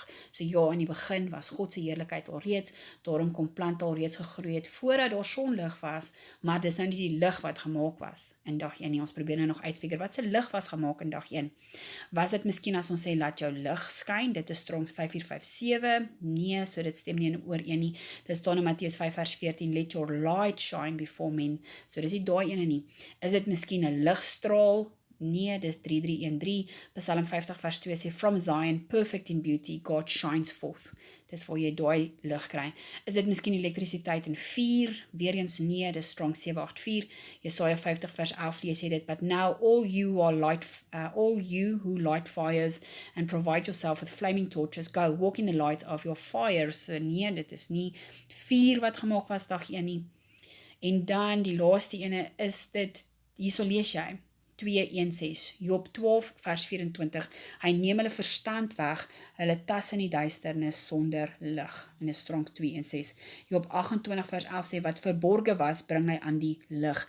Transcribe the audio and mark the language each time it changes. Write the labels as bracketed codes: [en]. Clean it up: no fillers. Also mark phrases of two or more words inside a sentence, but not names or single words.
[af] So ja, in die begin was God se heerlikheid alreeds, daarom kom plante alreeds gegroei het, voordat daar sonlig was, maar dis nou nie die lig wat gemaak was in dag 1 nie. Ons probeer nou nog uitfigure, wat se lig was gemaak in dag 1? Was dit miskien as ons sê, laat jou lig skyn, dit is Strongs 5457, nee, so dit stem nie in ooreen nie. Dit staan in Matteus 5 vers 14, [en] let your light shine before men, [af] so dis nie daai ene nie. Is dit miskien 'n ligstraal? Nee, dis 3313, Psalm 50 vers 2 sê, [en] from Zion, perfect in beauty, God shines forth. [af] Dis waar jy daai lig kry. Is dit miskien elektrisiteit en vuur? Weer eens nee, dis Strongs 784, Jesaja 50 vers 11 lees jy dit, [en] but now all you who light fires and provide yourself with flaming torches, go walk in the light of your fire. [af] So nee, dit is nie vuur wat gemaak was dag 1 nie. En dan die laaste ene is dit, hierso lees jy, 2:1-6, Job 12 vers 24, hy neem hulle verstand weg, hulle tas in die duisternis sonder lig, en is Strongs 2:1-6, Job 28 vers 11 sê, wat verborge was, bring hy aan die lig.